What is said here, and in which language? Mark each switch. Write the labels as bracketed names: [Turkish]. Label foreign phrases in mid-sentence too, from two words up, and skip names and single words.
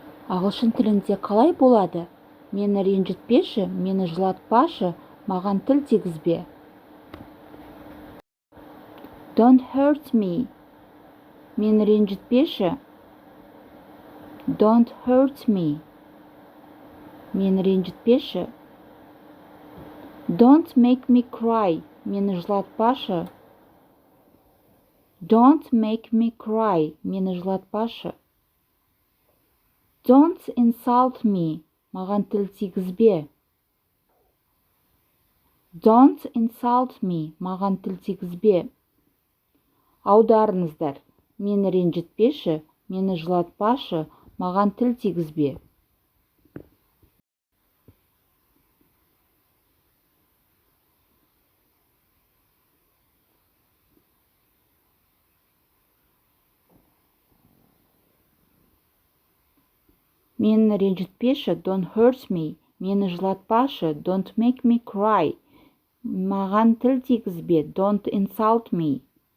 [Kazakh] Ағылшын тілінде қалай болады? Мені ренжітпеші, мені жылатпашы, маған тіл тигізбе. [English] Don't hurt me. [Kazakh] Мені ренжітпеші. [English] Don't hurt me. [Kazakh] Мені ренжітпеші. [English] Don't make me cry. [Kazakh] Мені жылатпашы. [English] Don't make me cry. [Kazakh] Мені жылатпашы. [English] Don't insult me. [Kazakh] Маған тіл тигізбе. [English] Don't insult me. [Kazakh] Маған тіл тигізбе. Аударыңыздар. Мені ренжітпеші, мені жылатпашы, маған тіл тигізбе. Мені ренжітпеші, [English] don't hurt me. [Kazakh] Мені жылатпашы, [English] don't make me cry. [Kazakh] Маған тіл тигізбе, [English] don't insult me.